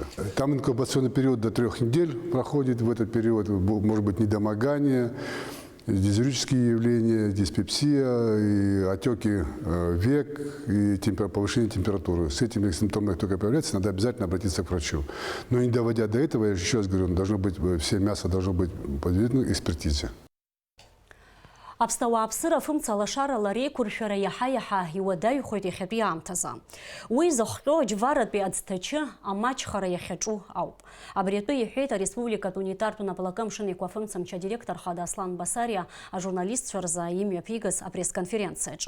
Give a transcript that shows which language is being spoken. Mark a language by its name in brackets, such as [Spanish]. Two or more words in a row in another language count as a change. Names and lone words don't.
[Russian] Там инкубационный период до 3 недель проходит, в этот период может быть недомогание, дизурические явления, диспепсия, и отеки век, и повышение температуры. С этими симптомами только появляется, надо обязательно обратиться к врачу. Но не доводя до этого, я еще раз говорю, все мясо должно быть подвергнуто экспертизе. [Abkhazian] Аԥсны ауааԥсыра фымцалашарала реиқәыршәара иаҳа-иаҳа иуадаҩхоит иахьатәи аамҭазы. Уи зыхҟьо џьваратәи аӡҭачы амаҷхара иахьаҿу ауп. Абри атәы иҳәеит ареспубликатә унитартә напалакы амшын еиқәафымцамчы адиректор хада Аслан Басариа ажурналистцәа рзы имҩаԥигаз апресс-конференциаҿы.